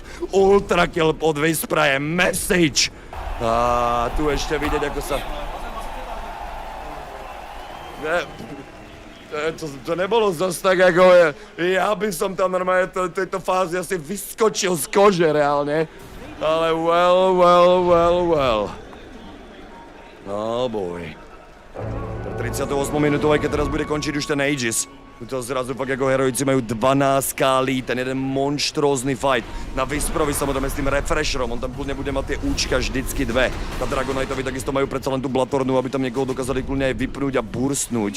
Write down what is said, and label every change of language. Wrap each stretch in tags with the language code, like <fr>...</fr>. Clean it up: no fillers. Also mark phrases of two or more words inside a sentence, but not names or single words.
<sk>Ultra kill od Whispera je message. A tu ešte vidieť, ako sa... To nebolo zase tak, ako... Ja by som tam normálne v tejto fáze asi vyskočil z kože reálne.</sk> <en>Ale well. Oh boy.</en> <sk>38 minútovej, keď teraz bude končiť už ten Aegis. To zrazu fakt ako heroici majú 12k lead, ten jeden monštrózny fight. Na Whisperovi samozrejme s tým refresherom, on tam kľudne bude mať tie účka vždycky dve. Na Dragoniteovi takisto majú predsa len tú Blatornu, aby tam niekoho dokázali kľudne aj vypnúť a burstnúť.</sk>